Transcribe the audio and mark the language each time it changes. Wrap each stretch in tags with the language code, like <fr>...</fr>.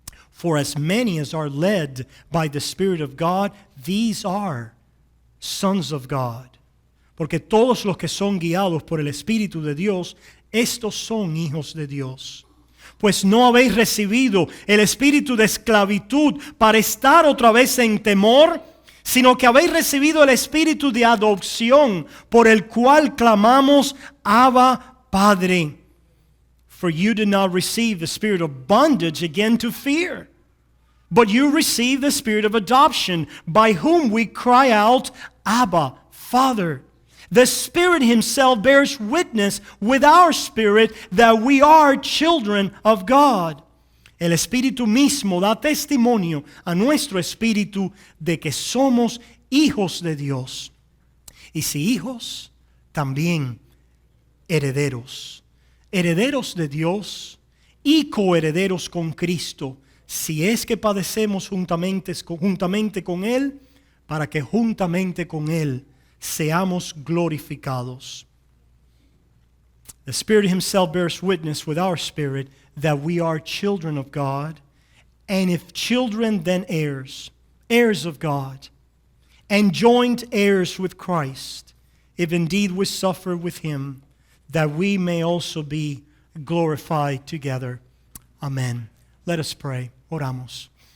<en>For as many as are led by the Spirit of God, these are sons of God.</en> <es>Porque todos los que son guiados por el Espíritu de Dios, estos son hijos de Dios. Pues no habéis recibido el espíritu de esclavitud para estar otra vez en temor, sino que habéis recibido el espíritu de adopción, por el cual clamamos, Abba, Padre.</es> <en>For you did not receive the spirit of bondage again to fear, but you received the spirit of adoption, by whom we cry out, Abba, Father. The Spirit Himself bears witness with our spirit that we are children of God.</en> <es>El Espíritu mismo da testimonio a nuestro espíritu de que somos hijos de Dios. Y si hijos, también herederos. Herederos de Dios y coherederos con Cristo, si es que padecemos juntamente con Él, para que juntamente con Él seamos glorificados.</es> <en>The Spirit Himself bears witness with our spirit that we are children of God, and if children, then heirs, heirs of God, and joint heirs with Christ, if indeed we suffer with Him, that we may also be glorified together. Amen. Let us pray.</en> <es>Oramos.</es>